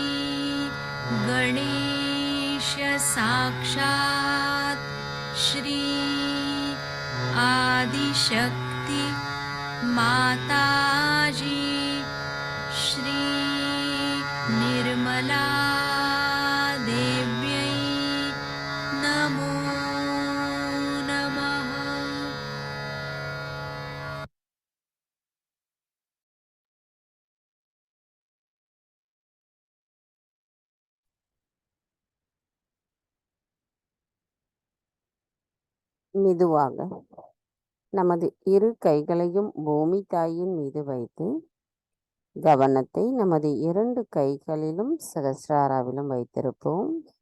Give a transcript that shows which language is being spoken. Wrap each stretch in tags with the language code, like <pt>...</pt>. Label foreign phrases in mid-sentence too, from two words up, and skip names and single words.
<sa>गणेश साक्षात् श्री आदिशक्ति माताजी श्री निर्मला देव्यै नमो नमः।</sa> <ta>மெதுவாக நமது இரு கைகளையும் பூமி தாயின் மீது வைத்து கவனத்தை நமது 2 கைகளிலும் சகஸ்ராராவிலும் வைத்திருப்போம்.</ta>